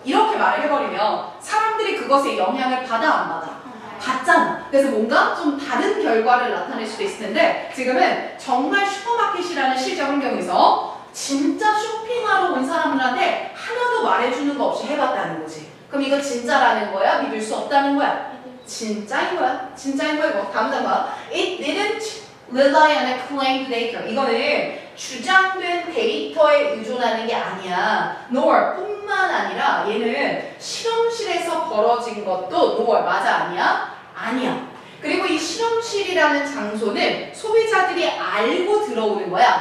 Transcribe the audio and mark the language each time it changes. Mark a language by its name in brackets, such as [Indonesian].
[Korean] 이렇게 말을 해버리면 사람들이 그것에 영향을 받아 안 받아? 받잖아. 그래서 뭔가 좀 다른 결과를 나타낼 수도 있을 텐데 지금은 정말 슈퍼마켓이라는 실제 환경에서 진짜 쇼핑하러 온 사람들한테 하나도 말해주는 거 없이 해봤다는 거지. 그럼 이거 진짜라는 거야? 믿을 수 없다는 거야? 진짜인 거야. 진짜인 거야. 이거 다음 단어. [English] It didn't rely on a claimed data. [Korean] 이거는 주장된 데이터에 의존하는 게 아니야. nor 뿐만 아니라 얘는 실험실에서 벌어진 것도 nor 맞아 아니야? 아니야. 그리고 이 실험실이라는 장소는 소비자들이 알고 들어오는 거야.